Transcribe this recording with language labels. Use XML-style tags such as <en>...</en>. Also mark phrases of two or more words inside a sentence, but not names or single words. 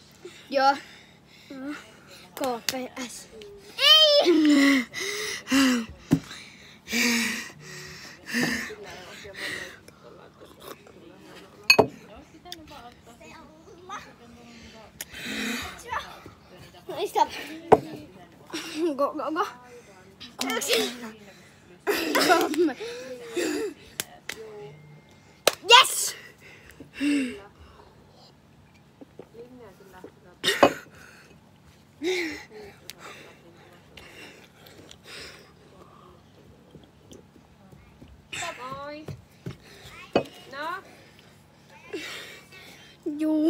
<fi>Joo. KPS. Ei! No stop.</fi> <en>Go, go, go. Yes!</en> <fi>Moi. No, Juu.</fi>